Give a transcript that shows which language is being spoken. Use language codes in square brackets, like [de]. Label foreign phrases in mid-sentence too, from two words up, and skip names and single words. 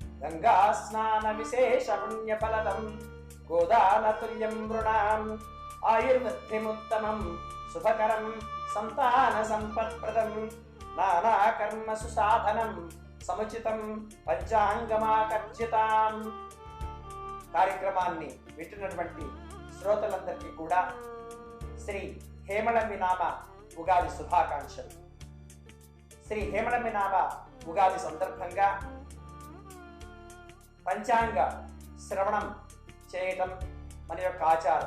[sa] गङ्गास्नानविशेषपुण्यफलदं गोदानतुल्यं नृणाम् आयुर्वृद्धिमुत्तमं शुभकरं सन्तानसम्पत्प्रदं नानाकर्मसुसाधनं समुचितं పంచాంగమాకర్షితాం. [te] కార్యక్రమాన్ని వింటున్నటువంటి శ్రోతలందరికీ కూడా శ్రీ హేమళంబి నామ ఉగాది శుభాకాంక్షలు. శ్రీ హేమళంబి నామ ఉగాది సందర్భంగా పంచాంగ శ్రవణం చేయటం మన యొక్క ఆచారం.